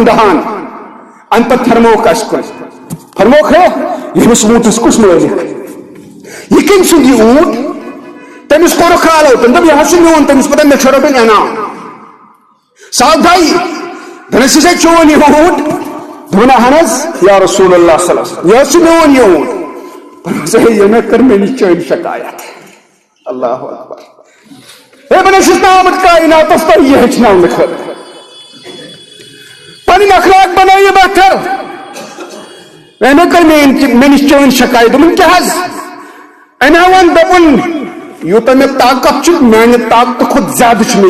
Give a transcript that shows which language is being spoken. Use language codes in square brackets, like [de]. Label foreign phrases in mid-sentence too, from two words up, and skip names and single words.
[ks] دہان امہِ پتہٕ فرمووُکھ اسہِ کُن فرمووُکھ ہے ییٚمِس اوٗنٹس کُس مٲلِک یہِ کٔمۍ سُنٛد یہِ اوٗنٹ تمس کوٚرُکھ کھالو تٔمۍ دوٚپ یہِ حظ چھُ میون تٔمِس پتہٕ مےٚ چھُ رۄپین انعام صاحب بھائی دپان چھِ سا چون یہِ اوٗنٹ دوٚپُن اہن حظ [ar] یا رسول اللہ صلی اللہ علیہ وسلم [ks] یہِ حظ چھُ میون یہِ اوٗنٹ ہے مےٚ کٔر مےٚ نِش چٲنۍ شکایت [ar] اللہ اکبر [ks] ہے بہٕ چھُس نہٕ آمُت کایناتس تۄہہِ یہِ ہیٚچھناونہٕ خٲطرٕ پنٕنۍ اخلاق بنٲیِو بہتر مےٚ کٔر مےٚ نِش چٲنۍ شکایت دوٚپُن کیٛاہ حظ أمۍ ووٚن دوٚپُن یوٗتاہ مےٚ طاقت چھُ میانہِ طاقتہٕ کھۄتہٕ زیادٕ چھُ مےٚ